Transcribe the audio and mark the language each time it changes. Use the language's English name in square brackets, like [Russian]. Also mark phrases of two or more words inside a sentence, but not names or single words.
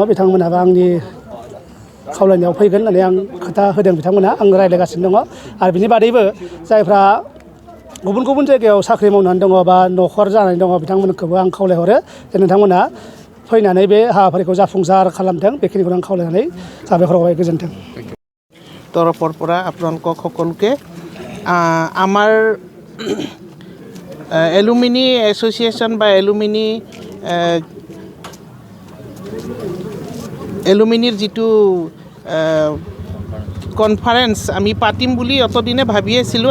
[Bodo] बिथांमोनाबो आंनि खावलायनायाव फैगोन होननानै आं खोथा होदों बिथांमोना। आं रायज्लायगासिनो दङ। आरो बिनि बादैबो जायफ्रा गुबुन गुबुन जायगायाव साख्रि मावनानै दङ बा न'खर जानानै दङ बिथांमोनखौबो आं खावलायहरो जे नोंथांमोना फैनानै बे हाबाफारिखौ जाफुंसार खालामथों। बेखिनिखौनो आं खावलायनानै साबायखर बावबाय। गोजोन्थों। [Assamese] তৰফৰ পৰা আপোনালোকক সকলোকে আমাৰ [English] alumni association [Assamese] বা এলুমিনিৰ যিটো কনফাৰেঞ্চ আমি পাতিম বুলি অতদিনে ভাবি আছিলোঁ।